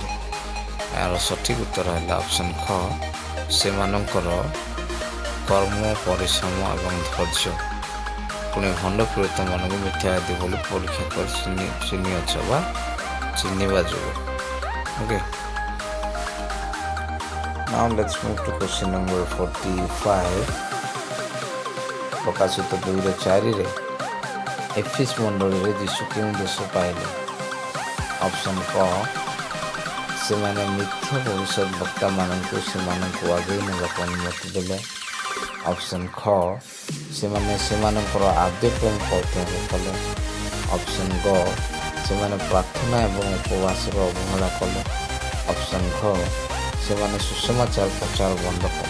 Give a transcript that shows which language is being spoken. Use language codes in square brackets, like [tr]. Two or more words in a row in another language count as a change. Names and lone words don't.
[or] ଏହାର ସଠିକ୍ ଉତ୍ତର ହେଲା ଅପସନ୍ ଖ ସେମାନଙ୍କର କର୍ମ ପରିଶ୍ରମ ଏବଂ ଧୈର୍ଯ୍ୟ, ପୁଣି ଭଣ୍ଡ ପ୍ରେରିତମାନଙ୍କୁ ମିଥ୍ୟାବାଦୀ ବୋଲି ପରୀକ୍ଷା କରି ଚିହ୍ନିଅଛ ବା ଚିହ୍ନିବା ଯୋଗୁଁ। ଓକେ, [en] now let's move to question number 45 [or] ପ୍ରକାଶିତ 2ର 4ରେ ଏଫିସ୍ ମଣ୍ଡଳୀରେ ଯୀଶୁ କେଉଁ ଦେଶ ପାଇଲେ? ଅପସନ୍ କ ସେମାନେ ମିଥ୍ୟା ଭବିଷ୍ୟତ ବକ୍ତାମାନଙ୍କୁ ସେମାନଙ୍କୁ ଆଗେଇ ନେବାକୁ ଅନୁମତି ଦେଲେ, ଅପସନ୍ ଖ ସେମାନେ ସେମାନଙ୍କର ଆଦ୍ୟ ପ୍ରେମ ପରିତ୍ୟାଗ କଲେ, ଅପସନ୍ ଗ ସେମାନେ ପ୍ରାର୍ଥନା ଏବଂ ଉପବାସର ଅବହେଳା କଲେ, ଅପସନ୍ ଘ ସେମାନେ ସୁସମାଚାର ପ୍ରଚାର ବନ୍ଦ କଲେ।